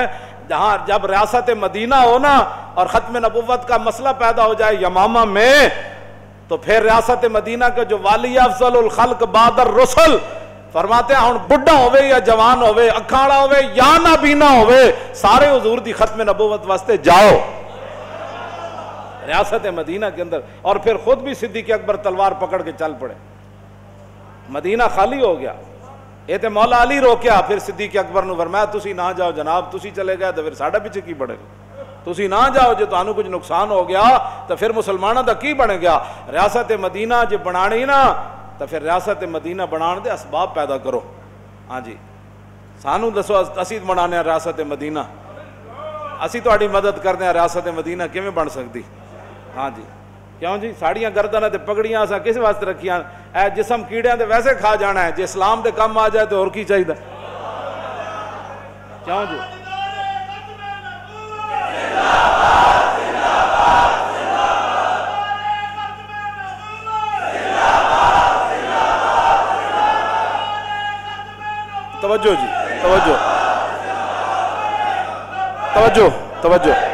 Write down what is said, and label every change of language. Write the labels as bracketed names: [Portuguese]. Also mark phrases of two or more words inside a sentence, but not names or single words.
[Urdu] جہاں جب ریاست مدینہ ہو نا اور ختم نبوت کا مسئلہ پیدا ہو جائے یمامہ میں تو پھر ریاست مدینہ کا جو والی [Arabic] افضل الخلق بعد الرسل [Urdu] فرماتے ہیں [Punjabi] ہن بڈھا ہوئے یا جوان ہوئے، اکھاڑا ہوئے یا نابینا ہوئے، سارے حضور دی ختم نبوت واسطے جاؤ [Urdu] ریاست مدینہ کے اندر۔ اور پھر خود بھی صدیق اکبر تلوار پکڑ کے چل پڑے، مدینہ خالی ہو گیا۔ [Punjabi] یہ تے مولا علی روکیا، [Urdu] پھر صدیق اکبر نے فرمایا [Punjabi] تسی نہ جاؤ جناب، تسی چلے گئے تو پھر ساڈا پیچھے کی بڑھے گا، تسی نہ جاؤ جے تانوں کچھ نقصان ہو گیا تو پھر مسلمانوں دا کی بنے گا۔ ریاست مدینہ جے بنانی نا تو پھر ریاست مدینہ بنان دے اسباب پیدا کرو. ہاں جی سانو دسو اسی بنانے ریاست مدینہ, اسی تہاڈی مدد کرتے ہیں, ریاست مدینہ کیویں بن سکتی؟ ہاں جی کیوں جی ساڑیاں گردناں تے پگڑیاں اساں کس واسطے رکھیاں؟ اے جسم کیڑیاں دے ویسے کھا جانا ہے, جے اسلام دے کم آ جائے تو اور کی چاہیے؟ کیوں جی توجہ جی توجہ توجہ توجہ.